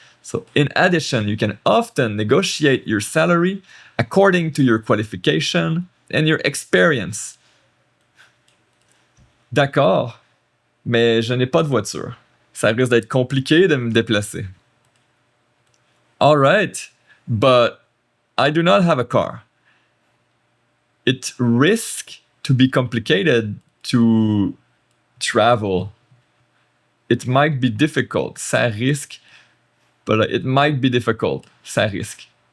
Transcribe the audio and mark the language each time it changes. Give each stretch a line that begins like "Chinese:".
English: So, in addition, you can often negotiate your salary according to your qualification and your experience.
French: D'accord, mais je n'ai pas de voiture. Ça risque d'être compliqué de me déplacer.
English: All right, but I do not have a car. It risks to be complicated to travel. It might be difficult.
French: Ça risque,
English: but it might be difficult. Ça risque.